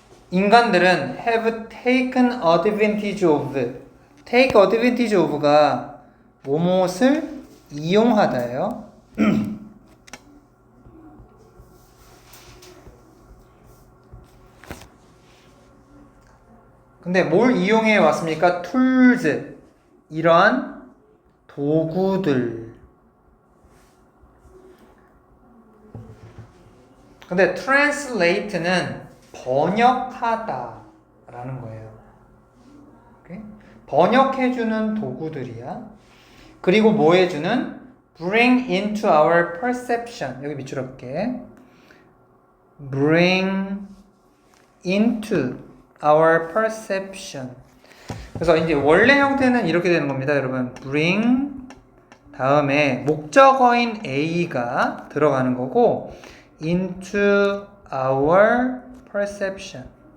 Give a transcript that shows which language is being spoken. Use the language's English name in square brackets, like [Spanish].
[English] 인간들은 have taken advantage of. take advantage of가 [Korean] 무엇을 이용하다예요. 근데 뭘 이용해 왔습니까? tools. 이러한 도구들. 근데 translate는 번역하다 라는 거예요. 오케이? 번역해주는 도구들이야. 그리고 뭐 해주는? [English] bring into our perception. [Korean] 여기 밑줄 할게. [English] bring into our perception. [Korean] 그래서 이제 원래 형태는 이렇게 되는 겁니다, 여러분. bring 다음에 목적어인 A가 들어가는 거고 [English] into our perception.